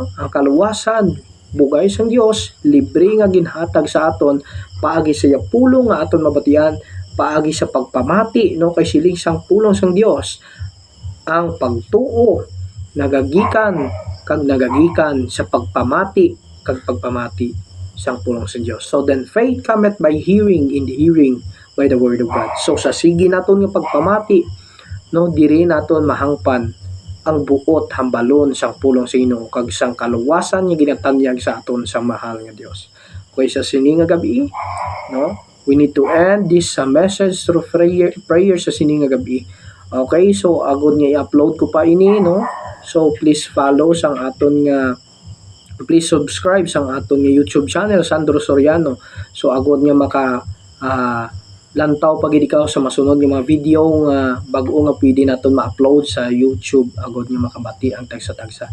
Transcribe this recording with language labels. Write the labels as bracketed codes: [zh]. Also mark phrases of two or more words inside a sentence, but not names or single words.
[hil] Ang kaluwasan bugay sang Dios, libre nga ginhatag sa aton paagi sa pulong nga aton mabatian, paagi sa pagpamati, no, kay siling sang pulong sang Dios. Ang pagtuo nagagikan sa pagpamati kag pagpamati sang pulong sang Dios. [en] So then faith cometh by hearing, in the hearing by the word of God. [hil] So sa sige naton nga pagpamati, no, diri naton mahangpan ang buot hambalon sang pulong sa Ginoo kag sang kaluwasan nga ginatanyag sa aton sa mahal nga Dios. Kay sa sini nga gabi, no, [en] we need to end this message through prayer [hil] sa sini nga gabi. Okay, so agud nga i-upload ko pa ini, no. So [en] please follow [hil] sang aton nga [en] please subscribe [hil] sa aton nga YouTube channel Sandro Soriano, so agod nga maka lantaw pag ikaw sa masunod nga mga video nga bag-o nga pwede naton ma-upload sa YouTube, agod nga makabati ang tagsa-tagsa.